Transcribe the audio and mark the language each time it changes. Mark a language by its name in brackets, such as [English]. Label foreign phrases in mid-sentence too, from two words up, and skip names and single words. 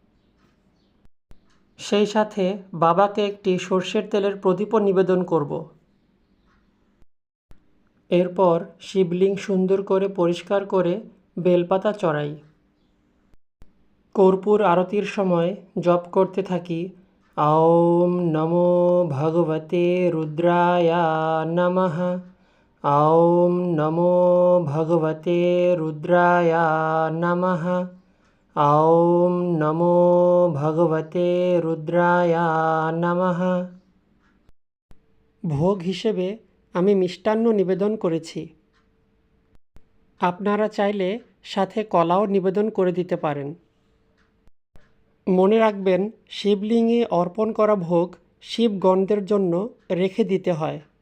[Bangla] সেই সাথে বাবাকে একটি সর্ষের তেলের প্রদীপও নিবেদন করব। এরপর শিবলিঙ্গ সুন্দর করে পরিষ্কার করে বেলপাতা চড়াই। কর্পূর আরতির সময় জপ করতে থাকি [Sanskrit] ওম নমো ভগবতে রুদ্রায় নমঃ, ওম নমো ভগবতে রুদ্রায় নমঃ, ওম নমো ভগবতে রুদ্রায় নমঃ। [Bangla] ভোগ হিসেবে আমি মিষ্টান্ন নিবেদন করেছি। আপনারা চাইলে সাথে কলাও নিবেদন করে দিতে পারেন। মনে রাখবেন, শিবলিঙ্গে অর্পণ করা ভোগ শিবগণদের জন্য রেখে দিতে হয়।